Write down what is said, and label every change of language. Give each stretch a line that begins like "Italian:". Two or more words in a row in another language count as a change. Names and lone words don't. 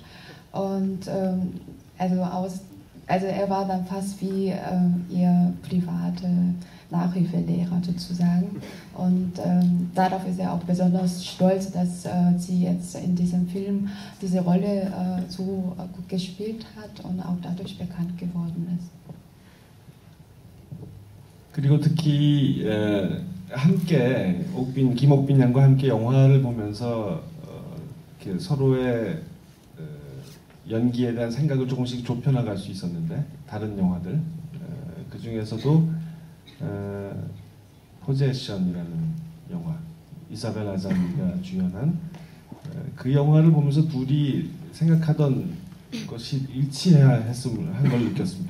German: Und also er war dann fast wie ihr private Nachhilfelehrer sozusagen. Und darauf ist er auch besonders stolz, dass sie jetzt in diesem Film diese Rolle so gut gespielt hat und auch dadurch bekannt geworden ist.
Korean: 그리고 특히 함께 김옥빈 양과 함께 영화를 보면서 이렇게 서로의 연기에 대한 생각을 조금씩 좁혀나갈 수 있었는데 다른 영화들 그 중에서도 포제션이라는 영화 이사벨 아자미가 주연한 그 영화를 보면서 둘이 생각하던 것이 일치해야 했음을 한 걸 느꼈습니다.